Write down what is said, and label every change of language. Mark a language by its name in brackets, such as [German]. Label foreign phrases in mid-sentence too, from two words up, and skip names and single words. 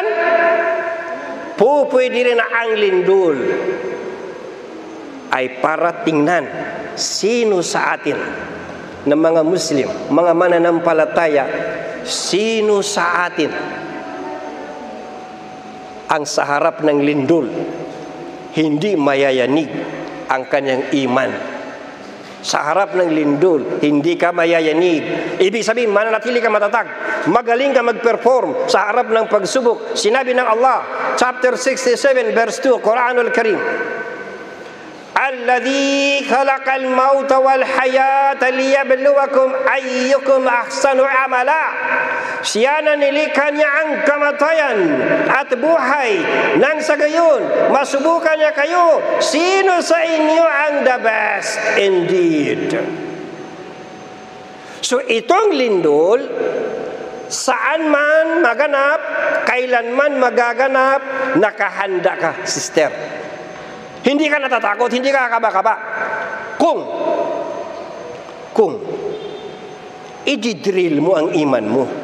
[Filipino] Pupwede rin na ang lindol ay para tingnan sino sa atin na mga Muslim, mga mananampalataya, sino sa atin ang sa harap ng lindol hindi mayayanig ang kanyang iman. Sa harap ng lindol hindi ka mayayanig. Ibig sabihin, mananatili ka matatag, magaling ka mag-perform sa harap ng pagsubok. Sinabi ng Allah, chapter 67 verse 2, [Arabic] القرآن الكريم الذي خلق الموت والحياة ليبلوكم أيكم أحسن عملا. [Filipino] Siya na nilikha niya ang kamatayan at buhay nang sa gayon masubukan niya kayo, sino sa inyo ang [English] the best indeed. [Filipino] So itong lindol, saan man maganap, kailanman magaganap, nakahanda ka, sister. Hindi ka natatakot, hindi ka kaba-kaba. Kung i-drill mo ang iman mo.